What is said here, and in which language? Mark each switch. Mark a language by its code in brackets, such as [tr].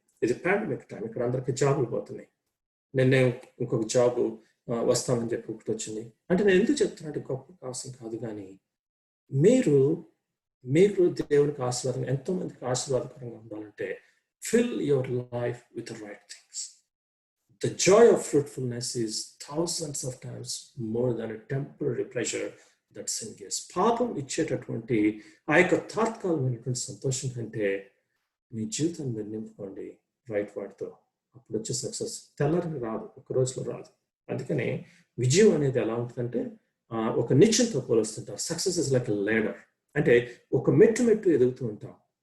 [te] ఇది pandemic time, ఇక్కడ అందరికీ జాబులు పోతున్నాయి. నేను ఇంకొక జాబు వస్తామని చెప్పి ఒకటి వచ్చింది. అంటే నేను ఎందుకు చెప్తున్నట్టు గొప్ప అవసరం కాదు, కానీ మీరు దేవునికి ఆశీర్వాదం, ఎంతో మందికి ఆశీర్వాదకరంగా ఉండాలంటే [en] fill your life with the right things. The joy of fruitfulness is thousands of times more than a temporary pleasure that sin gives. [te] పాపం ఇచ్చేటటువంటి ఆ యొక్క తాత్కాలికమైనటువంటి సంతోషం కంటే మీ జీవితాన్ని మీరు నింపుకోండి రైట్ వాటితో. అప్పుడు వచ్చే సక్సెస్ తెల్లారికి రాదు, ఒక రోజులో రాదు. అందుకనే విజయం అనేది ఎలా ఉంటుందంటే ఒక నిత్యంతో పోలుస్తుంటారు. [en] Success is like a ladder. [te] అంటే ఒక మెట్టు ఎదుగుతూ ఉంటాం.